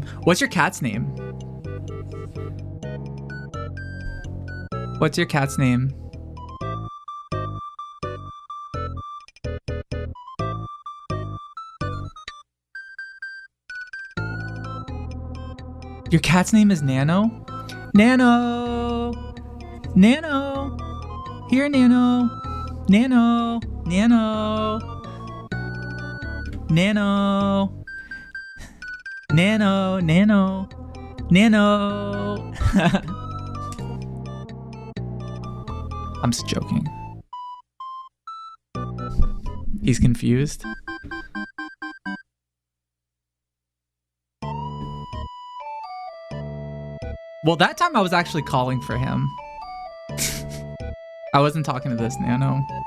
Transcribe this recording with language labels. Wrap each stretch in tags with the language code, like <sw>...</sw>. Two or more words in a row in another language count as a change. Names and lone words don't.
<en>What's your cat's name? What's your cat's name? Your cat's name is Nano? Nano! Nano! Here, Nano! Nano! Nano! Nano! Nano! Nano! Nano! I'm just joking. He's confused. Well, that time I was actually calling for him. I wasn't talking to this Nano.</en>